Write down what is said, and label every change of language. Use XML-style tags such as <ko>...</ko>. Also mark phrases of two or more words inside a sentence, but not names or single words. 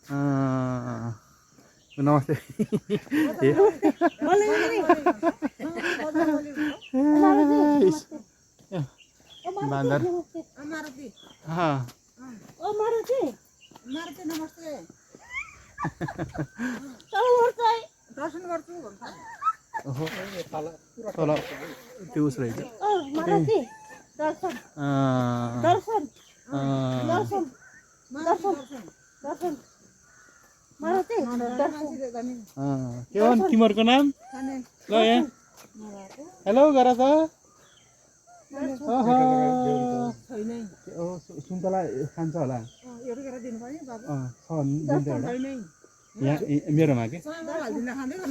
<ne>नमस्ते बाँदर मारुति ओ मारुति मारुति नमस्ते दर्शन गर्छु भन्छ ओहो तल त्यो उस रहेछ ओ मारुति दर्शन दर्शन दर्शन दर्शन दर्शन मारुति दर्शन के हो तिमीहरूको नाम ल यहाँ हेलो गर त सुन्तला खान्छ होला एउटा गरेर दिनु पर्यो बाबु यहाँ मेरोमा के हाल्दिन खाँदै गर्नु</ne>